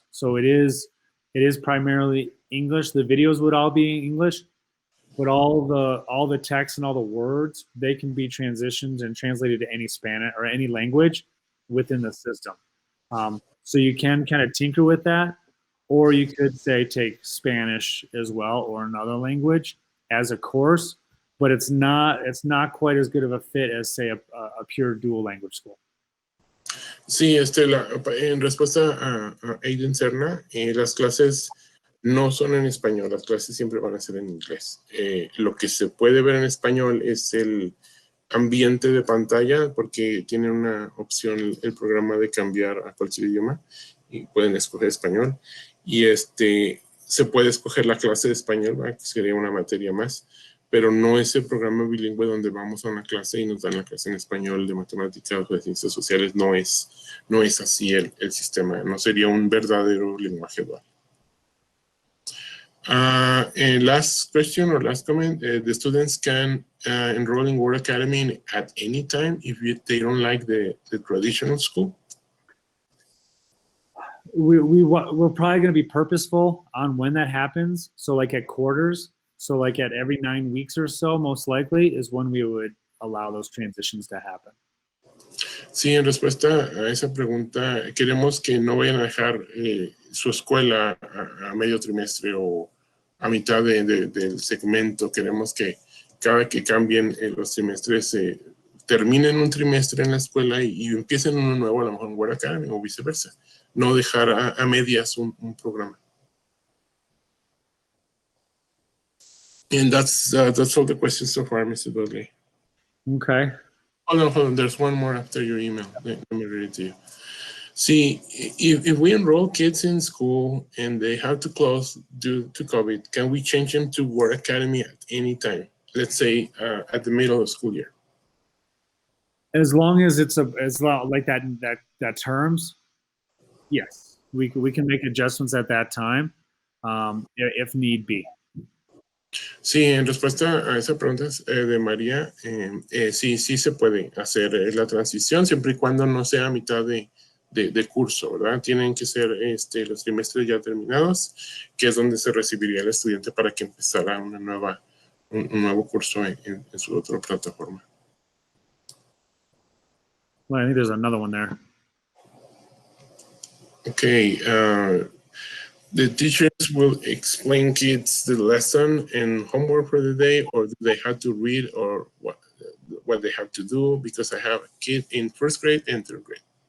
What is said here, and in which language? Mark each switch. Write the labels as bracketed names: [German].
[English] So it is primarily English. The videos would all be in English, but all the text and all the words, they can be transitioned and translated to any Spanish or any language within the system. So you can kind of tinker with that, or you could say take Spanish as well or another language as a course, but it's not quite as good of a fit as say a pure dual language school. [Spanish] Sí, en respuesta a Aiden Serna, las clases no son en español, las clases siempre van a ser en inglés. Lo que se puede ver en español es el ambiente de pantalla, porque tiene una opción el programa de cambiar a cualquier idioma y pueden escoger español. Y se puede escoger la clase de español, ¿verdad? Que sería una materia más, pero no es el programa bilingüe donde vamos a una clase y nos dan la clase en español de matemáticas o de ciencias sociales. No es así el sistema, no sería un verdadero lenguaje dual. [English] And last question or last comment, the students can enroll in World Academy at any time if they don't like the traditional school? We're probably going to be purposeful on when that happens. So like at quarters, So like at every 9 weeks or so, most likely, is when we would allow those transitions to happen. [Spanish] Sí, en respuesta a esa pregunta, queremos que no vayan a dejar su escuela a medio trimestre o a mitad del segmento. Queremos que cada que cambien los trimestres, terminen un trimestre en la escuela y empiecen uno nuevo, a lo mejor en World Academy o viceversa. No dejar a medias un programa. [English] And that's all the questions so far, Mr. Dudley. Okay. Hold on. There's one more after your email. Let me read it to you. See, if we enroll kids in school and they have to close due to COVID, can we change them to World Academy at any time? Let's say at the middle of the school year. As long as it's like that terms, yes, we can make adjustments at that time, if need be. [Spanish] Sí, en respuesta a esa pregunta de María, sí se puede hacer la transición siempre y cuando no sea a mitad de curso, ¿verdad? Tienen que ser los trimestres ya terminados, que es donde se recibiría el estudiante para que empezara un nuevo curso en su otra plataforma. [English] Well, I think there's another one there. Okay, the teachers will explain kids the lesson and homework for the day, or do they have to read, or what they have to do? Because I have a kid in first grade and third grade.